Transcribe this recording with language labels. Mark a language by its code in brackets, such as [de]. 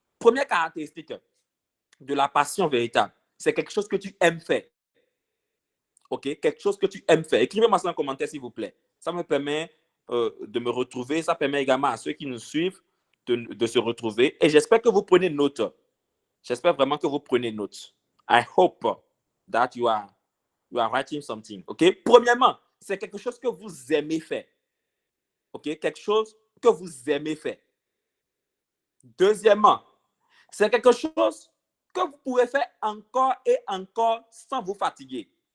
[fr] Première caractéristique de la passion véritable, c'est quelque chose que tu aimes faire. OK? Quelque chose que tu aimes faire. Écrivez-moi ça en commentaire, s'il vous plaît. Ça me permet de me retrouver. Ça permet également à ceux qui nous suivent de se retrouver. Et j'espère que vous prenez note. J'espère vraiment que vous prenez note. [en] I hope that you are writing something. [fr] OK? Premièrement, c'est quelque chose que vous aimez faire. OK? Quelque chose que vous aimez faire. Deuxièmement, c'est quelque chose que vous pouvez faire encore et encore sans vous fatiguer.